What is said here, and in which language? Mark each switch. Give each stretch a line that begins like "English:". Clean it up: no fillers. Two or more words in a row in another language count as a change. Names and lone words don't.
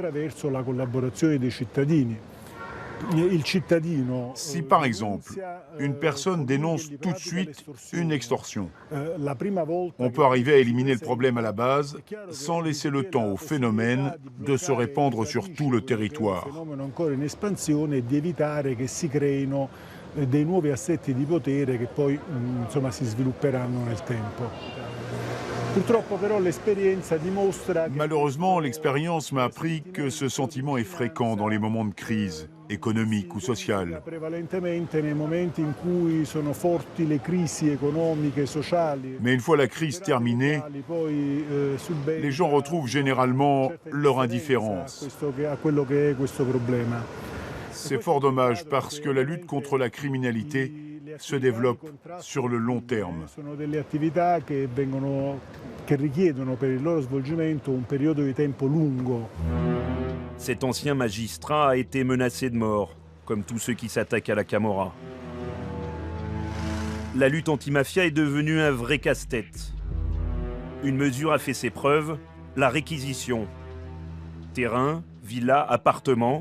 French: Si par exemple, une personne dénonce tout de suite une extorsion, on peut arriver à éliminer le problème à la base sans laisser le temps au phénomène de se répandre sur tout le territoire.
Italian: Dei nuovi assetti di potere che poi si svilupperanno nel tempo. Purtroppo però l'esperienza dimostra che...
French: Malheureusement, l'expérience m'a appris que ce sentiment est fréquent dans les moments de crise économique ou sociale.
Italian: Prevalentemente nei momenti in cui sono forti le crisi economiche e sociali.
French: Mais une fois la crise terminée, les gens retrouvent généralement leur indifférence.
Italian: A quello che è questo problema.
French: C'est fort dommage parce que la lutte contre la criminalité se développent sur le long terme.
Italian: Sono delle attività che richiedono per il loro svolgimento un periodo di tempo lungo.
French: Cet ancien magistrat a été menacé de mort, comme tous ceux qui s'attaquent à la Camorra. La lutte anti-mafia est devenue un vrai casse-tête. Une mesure a fait ses preuves, la réquisition. Terrain, villa, appartements.